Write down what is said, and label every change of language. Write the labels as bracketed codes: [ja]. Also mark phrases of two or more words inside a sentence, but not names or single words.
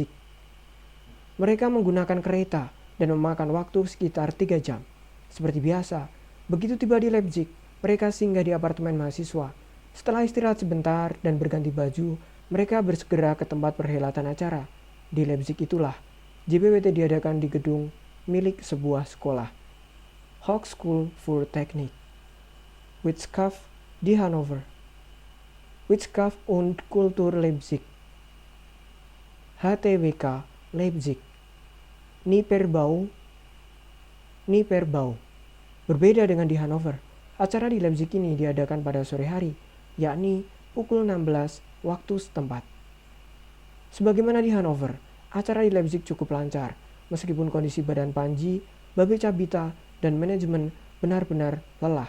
[id] Mereka menggunakan kereta dan memakan waktu sekitar 3 jam. Seperti biasa, begitu tiba di Leipzig, mereka singgah di apartemen mahasiswa. Setelah istirahat sebentar dan berganti baju, mereka bersegera ke tempat perhelatan acara. Di Leipzig itulah, JBWT diadakan di gedung milik sebuah sekolah, Hochschule für Technik, Wirtschaft di Hannover, Wirtschaft und Kultur Leipzig, HTWK Leipzig, Nyperbau. Berbeda dengan di Hannover, acara di Leipzig ini diadakan pada sore hari, yakni pukul 16 waktu setempat. Sebagaimana di Hannover, acara di Leipzig cukup lancar, meskipun kondisi badan Panji, Babe Cabita, dan manajemen benar-benar lelah.